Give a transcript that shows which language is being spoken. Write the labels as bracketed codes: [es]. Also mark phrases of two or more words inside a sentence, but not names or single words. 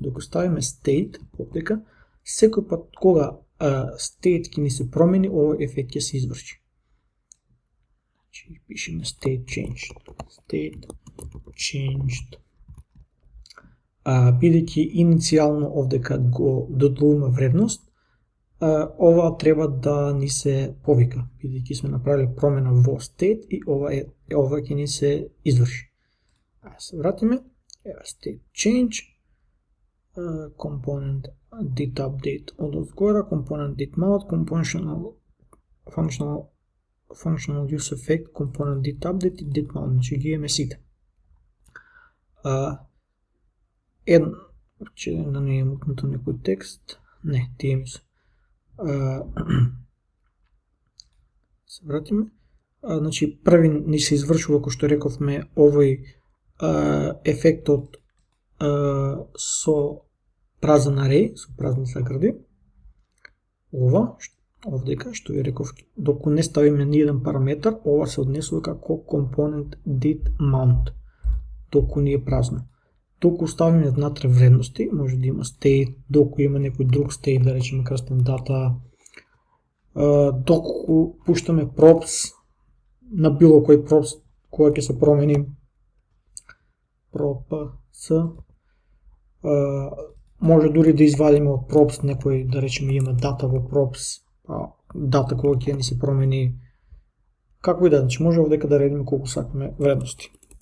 [mk] Докато ставиме state овдека, секој пат кога state ќе ни се промени, овој ефект ќе се изврши. Значи пишеме [en] state changed. State changed. [mk] Бидејќи иницијално овдека го додадуваме вредност, ова треба да ни се повика, бидејќи сме направили промена во state и ова ќе ни се изврши. Се вратиме, [en] state change, component did update [mk] од озгора, [en] component did mount, functional use effect, component did update и did mount, [mk] значи ги имаме сите. Да не е мутнато некој текст, не, тие ми се. Се вратиме. Значи, први ни се извршува, како што рековме, овој ефектот со празен array, со празни загради. Ова, овдека, што ви реков, доку не ставиме ни еден параметар, ова се однесува како [en] component did mount, [mk] доку ни е празно. Доку ставиме внатре вредности, може да има state, доку има некој друг state, да речеме крстен дата, доку пуштаме props на било кој props која ќе се промени, props, може дури да извадиме од props некој, да речеме има дата во props, дата која ќе ни се промени, како и да, значи може овдека да редиме колку сакаме вредности.